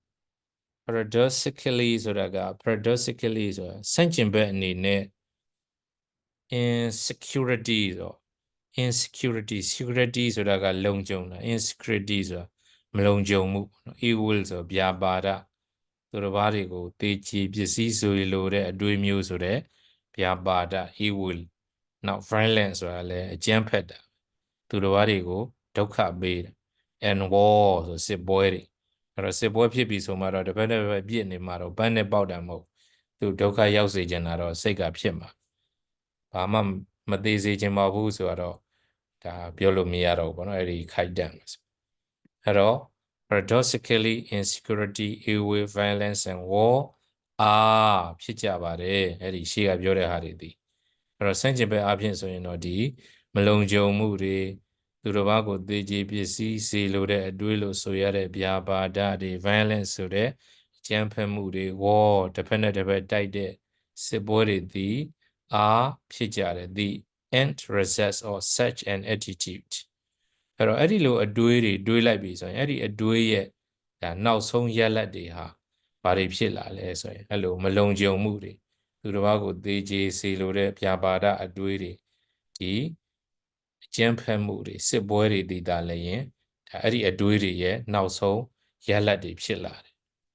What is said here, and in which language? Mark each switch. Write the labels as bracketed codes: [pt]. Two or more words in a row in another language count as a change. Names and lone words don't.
[my] ဆိုတာက paradoxically ဆိုတာဆန့်ကျင်ဘက်အနေနဲ့ insecurity ဆို security ဆိုတာကလုံခြုံတာ insecurity ဆိုတာမလုံခြုံမှု evil ဆိုဗျာပါဒသူတစ်ပါးတွေကိုတေချီပစ္စည်းဆိုလိုတဲ့အတွေးမျိုးဆိုတဲ့ဗျာပါဒ evil နောက် violence ဆိုတာလည်းအကြမ်းဖက်တာသူတစ်ပါးတွေကိုဒုက္ခပေးတယ် [en] and war [my] ဆိုစစ်ပွဲတွေ အဲ့တော့စစ်ပွဲဖြစ်ပြီဆိုမှတော့တစ်ဖက်တစ်ဖက်ပြစ်နေမှာတော့ဘန်းနဲ့ပေါက်တာမဟုတ်သူဒုက္ခရောက်စေချင်တာတော့စိတ်ကဖြစ်မှာဘာမှမသေးစေချင်ပါဘူးဆိုတော့ဒါပြောလို့မရတော့ဘူးပေါ့နော်အဲ့ဒီခိုက်တန့်အဲ့ တော့ [en] paradoxically insecurity evil violence and war [my] ဖြစ်ကြပါတယ်အဲ့ဒီရှေ့ကပြောတဲ့ဟာတွေဒီအဲ့တော့ဆန့်ကျင်ဘက်အဖြစ်ဆိုရင်တော့ဒီမလုံခြုံမှုတွေသူတစ်ပါးကိုသေချေပစ္စည်း စေလိုတဲ့အတွေးလို့ဆိုရတဲ့ဗျာပါဒတွေ violence ဆိုတဲ့အကြမ်းဖက်မှုတွေ war တစ်ဖက်နဲ့တစ်ဖက်တိုက်တဲ့စစ်ပွဲတွေ ဒီဖြစ်ကြတယ် [en] the end result of such an attitude [my] အဲ့တော့အဲ့ဒီလိုအတွေးတွေတွေးလိုက်ပြီဆိုရင်အဲ့ဒီအတွေးရဲ့ဒါနောက်ဆုံးရလဒ်တွေဟာဘာတွေဖြစ်လာလဲဆိုရင်အဲ့လိုမလုံခြုံမှုတွေသူတစ်ပါးကိုသေချေစေလိုတဲ့ဗျာပါဒအတွေးတွေဒီအကျဉ်းဖက်မှုတွေစစ်ပွဲတွေတည်တာလည်းရင်ဒါအဲ့ဒီအတွေးတွေရဲ့နောက်ဆုံးရလဒ်တွေဖြစ်လာတယ်